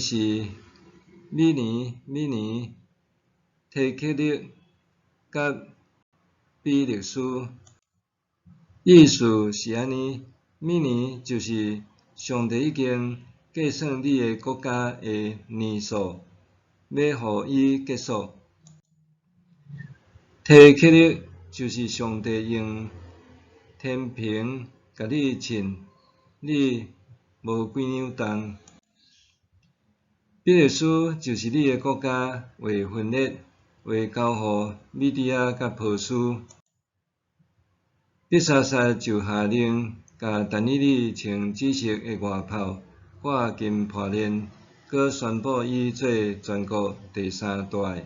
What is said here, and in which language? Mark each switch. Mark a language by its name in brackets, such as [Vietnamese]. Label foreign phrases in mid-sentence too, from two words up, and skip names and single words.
[Min Nan Chinese] 是米尼提克勒甲比勒斯，意思是安尼：米尼就是上帝已经计算你诶国家诶年数，要互伊结束；提克勒就是上帝用天平甲你称，你无几两重。比勒斯就是你诶国家会分裂，会交互米底亚甲波斯。伯沙撒就下令，甲但以理穿紫色诶外袍，挂金破链，搁宣布伊做全国第三大诶。